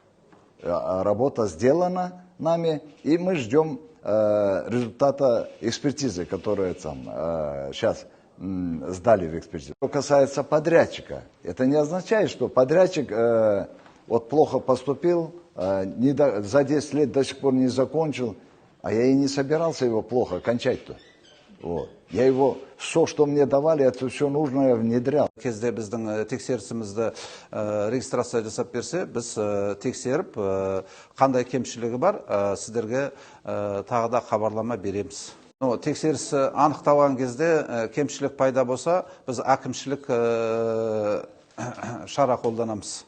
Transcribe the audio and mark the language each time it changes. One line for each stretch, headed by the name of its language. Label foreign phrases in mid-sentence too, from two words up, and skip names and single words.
Russian: Работа сделана нами, и мы ждем результата экспертизы, которая сейчас сдали в экспертизу. Что касается подрядчика, это не означает, что подрядчик вот плохо поступил, за 10 лет до сих пор не закончил, а я и не собирался его плохо кончать-то. Вот. Я его, все, что мне давали, это все нужное внедрял.
Kazakh: Кезде біздің тексерісімізді регистрация жасап берсе, біз тексеріп, қандай кемшілігі бар, сіздерге тағы да хабарлама береміз. Тексеріс анықталған кезде кемшілік пайда болса, біз әкімшілік шара қолданамыз.